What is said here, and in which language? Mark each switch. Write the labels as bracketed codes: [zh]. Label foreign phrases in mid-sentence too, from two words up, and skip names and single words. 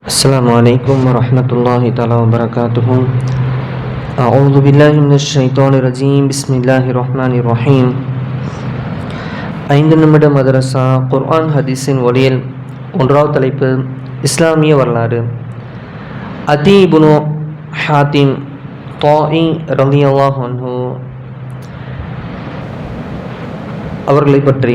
[ar] السلام عليكم ورحمة الله تعالى وبركاته. أعوذ بالله من الشيطان الرجيم. Bismillahirrahmanirrahim. [ta] 5 நிமிட மதரசா குர்ஆன் ஹதீஸின் ஒளியில் ஒன்றாவது தலைப்பு இஸ்லாமிய வரலாறு. அதி இப்னு ஹாத்திம் தாஇ [ar] رضي الله عنه [ta] அவர்களை பற்றி.